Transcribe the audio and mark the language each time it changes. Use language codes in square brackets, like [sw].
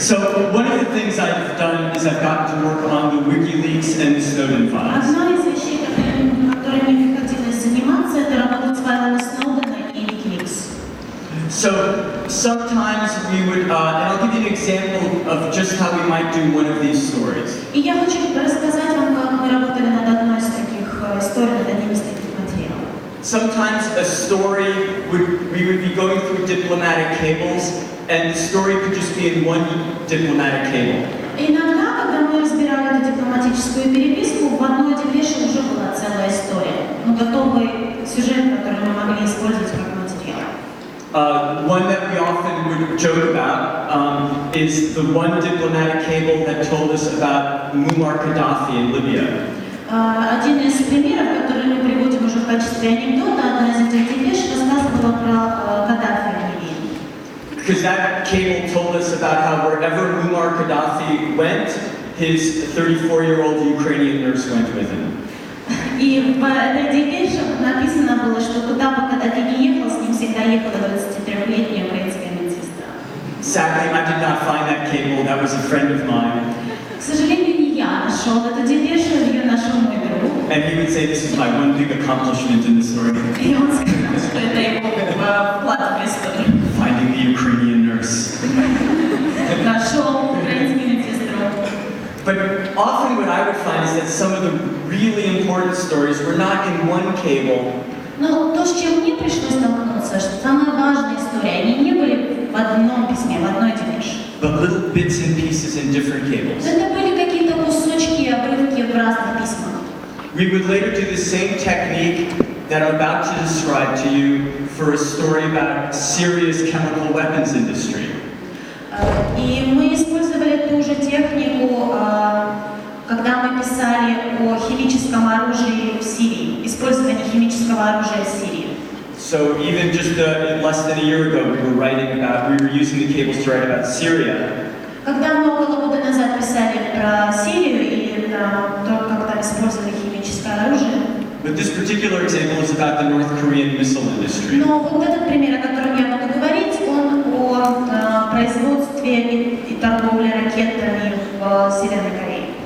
[en] So one of the things I've done is I've gotten to work on the WikiLeaks and the Snowden files. [ru] Одна из вещей, которыми мне приходилось заниматься, это работать с файлами Сноудена и WikiLeaks. [en] So sometimes we would, and I'll give you an example of just how we might do one of these stories. [ru] И я хочу рассказать вам, как мы работали над одной из таких историй, над одним из таких материалов. [en] Sometimes a story we would be going through diplomatic cables, and the story could just be in one diplomatic cable. [ru] Иногда, когда мы разбирали эту дипломатическую переписку, в одной депеше уже была целая история, готовый сюжет, который мы могли использовать как материал. [en] One that we often would joke about is the one diplomatic cable that told us about Muammar Gaddafi in Libya. [ru] Один из примеров, который мы приводим уже в качестве анекдота, одна из этих депеш рассказывала про Каддафи в Ливии. [en] Because that cable told us about how wherever Muammar Gaddafi went, his 34-year-old Ukrainian nurse went with him. [ru] И в этой депеше написано было, что куда бы Каддафи ни ехал, с ним всегда ехала 23-летняя украинская медсестра. [en] Sadly, I did not find that cable. That was a friend of mine. [ru] К сожалению, не я нашел эту депешу, ее нашел мой друг. [en] And he would say, this is my one big accomplishment in the story. [ru] И он сказал, что это его вклад в историю. [en] Finding the Ukrainian nurse. [ru] Нашел украинскую медсестру. [en] But often what I would find is that some of the really important stories were not in one cable. [ru] Но то, с чем мне пришлось столкнуться, что самые важные истории, они не были в одном письме, в одной депеше. [en] But little bits and pieces in different cables. [ru] Это были какие-то кусочки, обрывки в разных письмах. [en] We would later do the same technique that I'm about to describe to you for a story about Syria's chemical weapons industry. [ru] И мы использовали ту же технику, когда мы писали о химическом оружии в Сирии, использовании химического оружия в Сирии. [en] So even just less than a year ago, we were using the cables to write about Syria. [ru] Когда мы около года назад писали про Сирию и то, как там использовали химическое оружие. [en] But this particular example is about the North Korean missile industry. [ru] Но вот этот пример, о котором я буду говорить, он о производстве и торговле ракетами в Северной Корее.